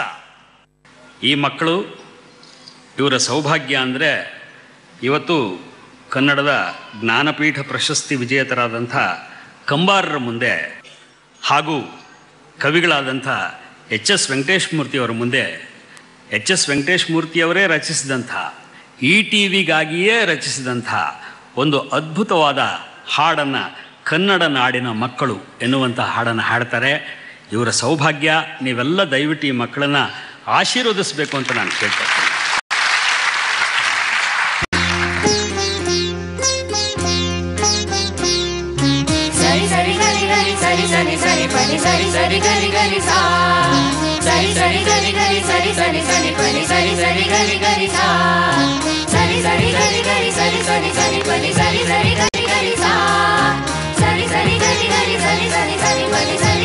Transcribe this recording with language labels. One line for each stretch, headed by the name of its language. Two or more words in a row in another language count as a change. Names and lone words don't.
Kannada: ಈ ಮಕ್ಕಳು, ಇವರ ಸೌಭಾಗ್ಯ ಅಂದರೆ ಇವತ್ತು ಕನ್ನಡದ ಜ್ಞಾನಪೀಠ ಪ್ರಶಸ್ತಿ ವಿಜೇತರಾದಂಥ ಕಂಬಾರರ ಮುಂದೆ ಹಾಗೂ ಕವಿಗಳಾದಂಥ HS ವೆಂಕಟೇಶ ಮೂರ್ತಿಯವರ ಮುಂದೆ HS ವೆಂಕಟೇಶ ಮೂರ್ತಿಯವರೇ ರಚಿಸಿದಂಥ ETVಗಾಗಿಯೇ ರಚಿಸಿದಂಥ ಒಂದು ಅದ್ಭುತವಾದ ಹಾಡನ್ನು ಕನ್ನಡ ನಾಡಿನ ಮಕ್ಕಳು ಎನ್ನುವಂಥ ಹಾಡನ್ನು ಹಾಡ್ತಾರೆ. ಇವರ ಸೌಭಾಗ್ಯ. ನೀವೆಲ್ಲ ದಯವಿಟ್ಟು ಈ ಮಕ್ಕಳನ್ನು ಆಶೀರ್ವದಿಸಬೇಕು ಅಂತ ನಾನು ಕೇಳ್ಕೊಳ್ತೀನಿ. ಸರಿ ಸರಿ ಗರಿ ಗರಿ ಸರಿ ಸರಿ ಸರಿ ಪನಿ ಸರಿ ಸರಿ ಗರಿ ಗರಿ ಸಾ ಸರಿ ಸರಿ ಗರಿ ಗರಿ ಸರಿ ಸರಿ ಸರಿ ಪನಿ ಸರಿ ಸರಿ ಗರಿ ಗರಿ ಸಾ ಸರಿ ಸರಿ ಗರಿ ಗರಿ ಸರಿ ಸರಿ ಸರಿ ಪನಿ ಸರಿ ಸರಿ ಗರಿ ಗರಿ ಸಾ ಸರಿ ಸರಿ ಗರಿ ಗರಿ ಸರಿ ಸರಿ ಸರಿ ಪನಿ